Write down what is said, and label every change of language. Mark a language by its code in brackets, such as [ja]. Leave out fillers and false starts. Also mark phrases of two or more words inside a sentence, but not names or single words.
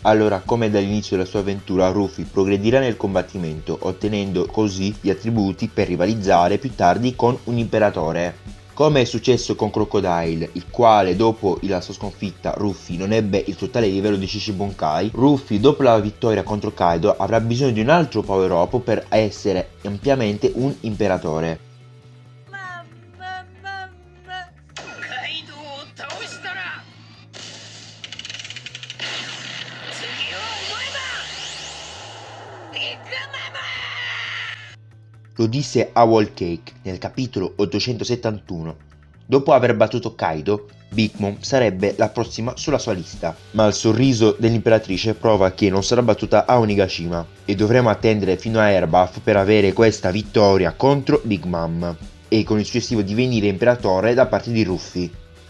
[it] Allora, come dall'inizio della sua avventura, Ruffy progredirà nel combattimento, ottenendo così gli attributi per rivalizzare più tardi con un imperatore. Come è successo con Crocodile, il quale dopo la sua sconfitta Ruffy non ebbe il totale livello di Shishibankai, Ruffy dopo la vittoria contro Kaido avrà bisogno di un altro power up per essere ampiamente un imperatore. [ja] カイドウを倒したら次はお前だビッグマム。 [it] Lo disse a Whole Cake nel capitolo 871. Dopo aver battuto Kaido, Big Mom sarebbe la prossima sulla sua lista, ma il sorriso dell'imperatrice prova che non sarà battuta a Onigashima e dovremo attendere fino a Elbaf per avere questa vittoria contro Big Mom e con il successivo divenire imperatore da parte di Ruffy.